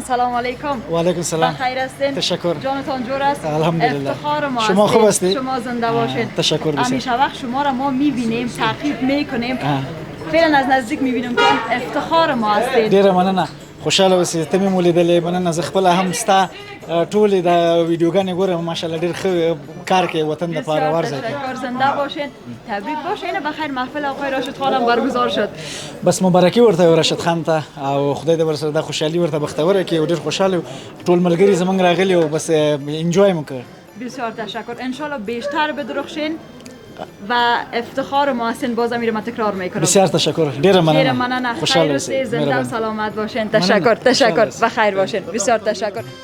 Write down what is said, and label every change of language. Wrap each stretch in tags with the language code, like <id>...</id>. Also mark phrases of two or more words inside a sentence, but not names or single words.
<ar>سلام علیکم. و علیکم سلام.</ar> <fa>بخیر هستین؟ تشکر. جانتان جور است؟ الحمدلله. افتخار ما شما خوب هستید؟ شما زنده باشین. تشکر بسیار. همیشه وقت شما را ما میبینیم، تعقیب میکنیم، فعلا از نزدیک میبینیم که افتخار ما هستید.</fa> <ps>ډیره مننه. خوشاله اوسئ. ته مې ولیدلې، مننه. زه خپله هم ستا ټولې د ویډیوګانې ګورم. ماشاءالله ډېر ښه کار کوي وطن دپاره. ورځئ.</ps> <fa>تشکر، زنده باشین، تبریک باشین. بخیر محفل آقای راشد خان هم برگزار شد.</fa> <ps>بس مبارکي ورته راشد خان ته او خدای دې ورسره د خوشحالي ورته بختوره کړي او ډېر خوشحاله ټول ملګري زموږ راغلي او بس انجوای مو کړ.</ps> <fa>بسیار تشکر. انشالله بیشتر بدرخشین و افتخار ما هستین. بازم میرم تکرار میکنم. بسیار تشکر.</fa> <ps>ډیره مننه. خیر اوسئ،</ps> <fa>زنده و سلامت باشین. تشکر. بخیر باشین. بسیار تشکر.</fa>